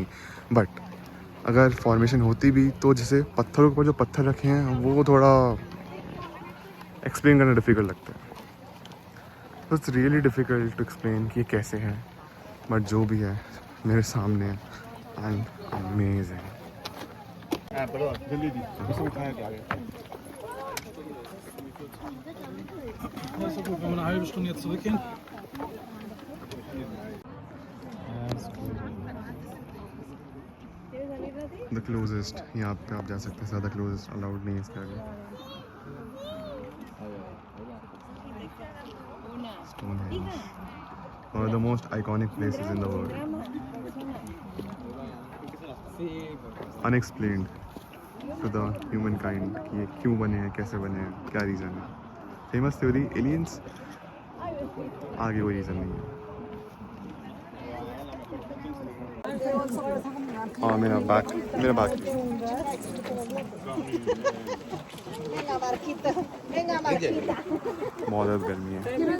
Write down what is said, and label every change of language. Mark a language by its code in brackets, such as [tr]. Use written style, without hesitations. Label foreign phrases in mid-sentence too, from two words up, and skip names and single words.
[hi] बट अगर फॉर्मेशन होती भी तो जैसे पत्थरों के ऊपर जो पत्थर रखे हैं वो थोड़ा एक्सप्लेन करना डिफ़िकल्ट लगता है। तो [en] It's really difficult to explain [hi] कि ये कैसे है, बट जो भी है मेरे सामने है [en] and amazing. [de] Wenn wir eine halbe Stunde jetzt zurückgehen. [en] the closest, [hi] यहाँ पे आप जा सकते हैं, ज़्यादा [en] closest allowed [hi] नहीं है इसके आगे। [en] Stonehenge, one of the most iconic places in the world, unexplained to the humankind [hi] कि ये क्यों बने हैं, कैसे बने हैं, क्या रीज़न है। [en] famous theory aliens, [hi] आगे कोई रीज़न नहीं है। हाँ मेरा बैग बहुत ज़्यादा गर्मी है।